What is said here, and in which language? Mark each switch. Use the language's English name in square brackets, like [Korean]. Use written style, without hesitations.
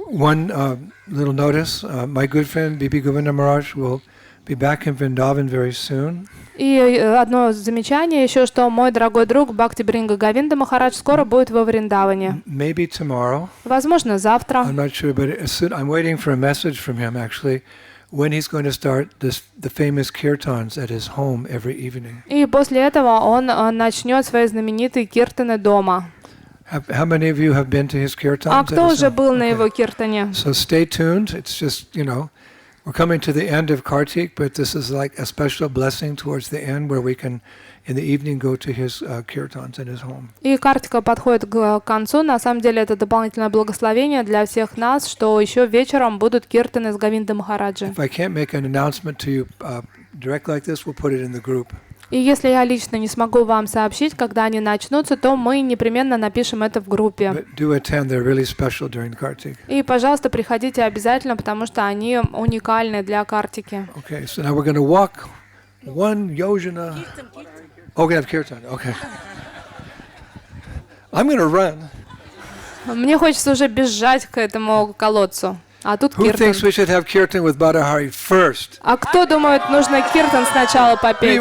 [English] One little notice, my good friend Bibi Govinda Maharaj will be back in Vrindavan very soon. [Russian] И одно замечание еще, что мой дорогой друг Бхакти Бринга Говинда Махарадж скоро будет во Вриндаване. [English] Maybe tomorrow. [Russian] Возможно, завтра. [English] I'm not sure, but I'm waiting for a message from him actually, when he's going to start the famous kirtans at his home every evening. [Russian] И после этого он начнет свои знаменитые киртаны дома. [English] How many of you have been to his kirtans? [Russian] А кто уже был на его киртане? [English] So stay tuned. It's just, we're coming to the end of Kartik, but this is like a special blessing towards the end where we can, in the evening, go to his kirtans at his home. [Russian] И Картика подходит к концу. На самом деле это дополнительное благословение для всех нас, что еще вечером будут киртаны с Говинда Махараджи. [English] If I can't make an announcement to you direct like this, we'll put it in the group. [Russian] И если я лично не смогу вам сообщить, когда они начнутся, то мы непременно напишем это в группе. [English] But do attend. They're really special during Kartik. [Russian] И, пожалуйста, приходите обязательно, потому что они уникальны для Картики. [English] Okay, so now we're going to walk one yojana. Oh, we have kirtan. Okay. I'm going to run. [Russian] Мне хочется уже бежать к этому колодцу. А тут [English] Who [Russian] киртан. [English] thinks we should have kirtan with Badahari first? [Russian] А кто думает, нужно киртан сначала попеть?